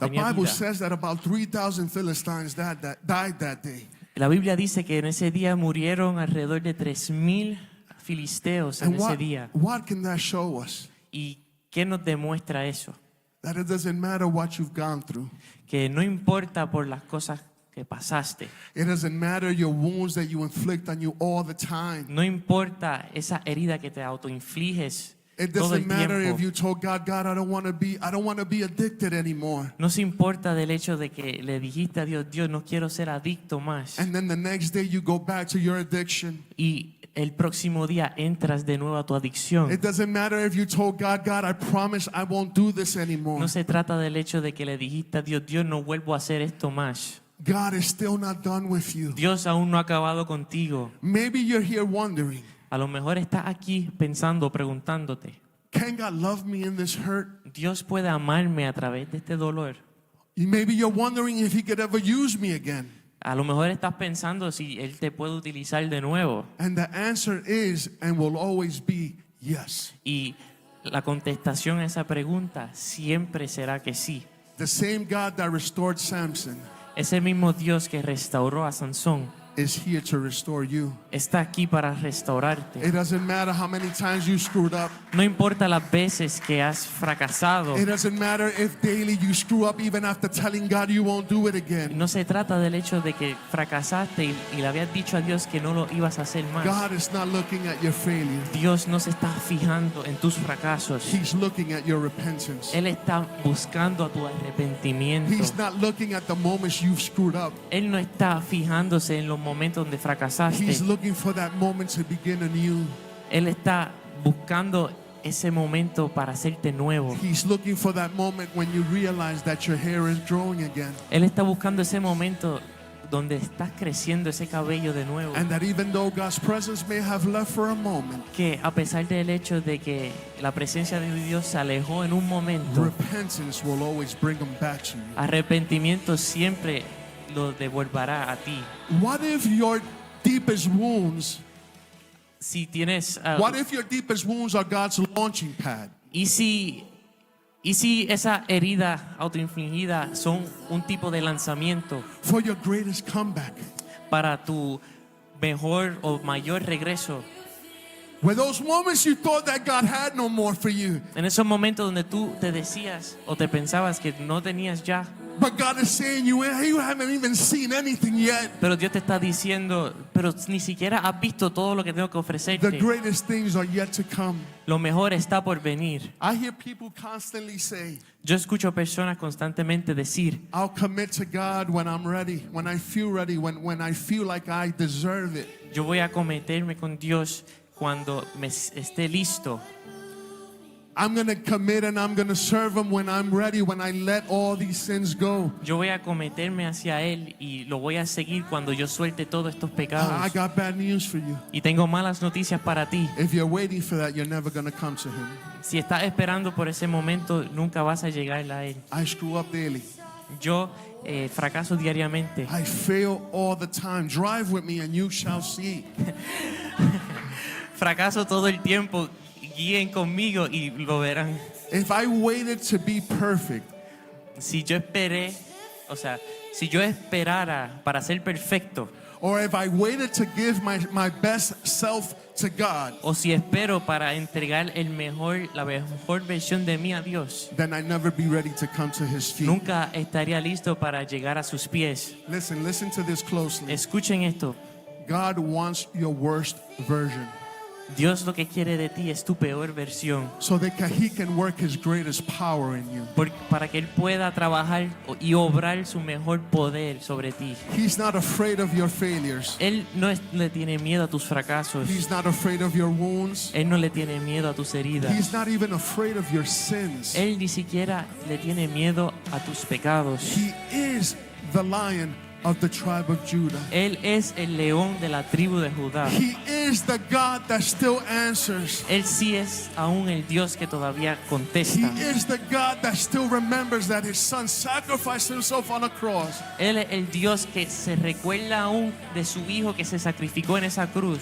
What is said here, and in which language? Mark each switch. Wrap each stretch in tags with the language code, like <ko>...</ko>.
<en>The</en> <es>tenía</es> <en>Bible</en> <es>vida.</es> <en>says that about 3,000 Philistines died that day.</en> <es>La Biblia dice que en ese día murieron alrededor de 3,000 filisteos en</es> <en>And</en> <es>ese día.</es> <en>what can that show us?</en> <es>¿Y qué nos demuestra eso?</es> <en>That it doesn't matter what you've gone through.</en> <es>Que no importa por las cosas que pasaste,</es> <en>It doesn't matter your wounds that you inflict on you all the time.</en> <es>no importa esa herida que te autoinfliges</es> <en>It</en> <es>todo el</es> <en>doesn't matter if</en> <es>tiempo.</es> <en>you told God, I don't want to be addicted anymore.</en> <es>No se importa del hecho de que le dijiste a Dios, Dios, no quiero ser adicto más.</es> <en>And then the next day you go back to your addiction.</en> <es>Y el próximo día entras de nuevo a tu adicción.</es> <en>It doesn't matter if you told God, I promise I won't do this anymore.</en> <es>No se trata del hecho de que le dijiste a Dios, Dios, no vuelvo a hacer esto más.</es> <en>God is still not done with you.</en> <es>Dios aún no ha acabado contigo.</es> <en>Maybe you're here wondering,</en> <es>A lo mejor estás aquí pensando, preguntándote,</es> <en>can God love me in this hurt?</en> <es>Dios puede amarme a través de este dolor.</es> <en>Maybe you're wondering if he could ever use me again.</en> <es>A lo mejor estás pensando si Él te puede utilizar de nuevo.</es> <en>And the answer is and will always be yes.</en> <es>Y la contestación a esa pregunta siempre será que sí.</es> <en>The same God that restored Samson</en> <es>Ese mismo Dios que restauró a Sansón</es> <en>is here to restore you.</en> <es>está aquí para restaurarte.</es> <en>It doesn't matter how many times you screwed up.</en> <es>No importa las veces que has fracasado.</es> <en>It doesn't matter if daily you screw up even after telling God you won't do it again.</en> <es>No se trata del hecho de que fracasaste y le habías dicho a Dios que no lo ibas a hacer más.</es> <en>God is not looking at your failure.</en> <es>Dios no se está fijando en tus fracasos.</es> <en>He's looking at your repentance.</en> <es>Él está buscando a tu arrepentimiento.</es> <en>He's not looking at the moments you've screwed up.</en> <es>Él no está fijándose en los momentos donde fracasaste.</es> <en>He's looking for that moment to begin anew.</en> <es>Él está buscando ese momento para hacerte nuevo.</es> <en>He's looking for that moment when you realize that your hair is growing again.</en> <es>Él está buscando ese momento donde estás creciendo ese cabello de nuevo.</es> <en>And that even though God's presence may have left for a moment,</en> <es>Que a pesar del hecho de que la presencia de Dios se alejó en un momento,</es> <en>repentance will always bring them back to you.</en> <es>arrepentimiento siempre lo devolverá a ti.</es> <en>What if your deepest wounds,</en> <es>Si tienes</es> <en>what if your deepest wounds are God's launching pad?</en> <es>y si esa herida autoinfligida son un tipo de lanzamiento</es> <en>For your greatest comeback.</en> <es>para tu mejor o mayor regreso.</es> <en>Where those moments you thought that God had no more for you,</en> <es>En esos momentos donde tú te decías o te pensabas que no tenías ya,</es> <en>but God is saying you haven't even seen anything yet.</en> <es>pero Dios te está diciendo, pero ni siquiera has visto todo lo que tengo que</es> <en>The</en> <es>ofrecerte.</es> <en>greatest things are yet to come.</en> <es>Lo mejor está por venir.</es> <en>I hear people constantly say,</en> <es>Yo escucho personas constantemente decir,</es> <en>I'll commit to God when I'm ready, when I feel ready, when I feel like I deserve it.</en> <es>yo voy a cometerme con Dios cuando me esté listo.</es> <en>I'm going to commit and I'm going to serve Him when I'm ready, when I let all these sins go.</en> <es>Yo voy a cometerme hacia Él y lo voy a seguir cuando yo suelte todos estos pecados.</es> <en>I got bad news for you.</en> <es>Y tengo malas noticias para ti.</es> <en>If you're waiting for that, you're never going to come to Him.</en> <es>Si estás esperando por ese momento, nunca vas a llegar a Él.</es> <en>I screw up daily.</en> <es>Yo fracaso diariamente.</es> <en>I fail all the time. Drive with me and you shall see.</en> <es>Fracaso todo el tiempo. Guíen conmigo y lo verán.</es> <en>If I waited to be perfect,</en> <es>Si yo esperé, o sea, si yo esperara para ser perfecto,</es> <en>or if I waited to give my best self to God,</en> <es>o si espero para entregar la mejor versión de mí a Dios,</es> <en>then I'd never be ready to come to His feet.</en> <es>nunca estaría listo para llegar a sus pies.</es> <en>Listen to this closely.</en> <es>Escuchen esto.</es> <en>God wants your worst version</en> <es>Dios lo que quiere de ti es tu peor versión,</es> <en>so that He can work His greatest power in you.</en> <es>para que Él pueda trabajar y obrar su mejor poder sobre ti.</es> <en>He's not afraid of your failures.</en> <es>Él no le tiene miedo a tus fracasos.</es> <en>He's not afraid of your wounds.</en> <es>Él no le tiene miedo a tus heridas.</es> <en>He's not even afraid of your sins.</en> <es>Él ni siquiera le tiene miedo a tus pecados.</es> <en>He is the Lion of the tribe of Judah.</en> <es>Él es el león de la tribu de Judá.</es> <en>He is the God that still answers.</en> <es>Él sí es aún el Dios que todavía</es> <en>He</en> <es>contesta.</es> <en>is the God that still remembers that His Son sacrificed Himself on a cross</en> <es>Él es el Dios que se recuerda aún de su Hijo que se sacrificó en esa cruz</es>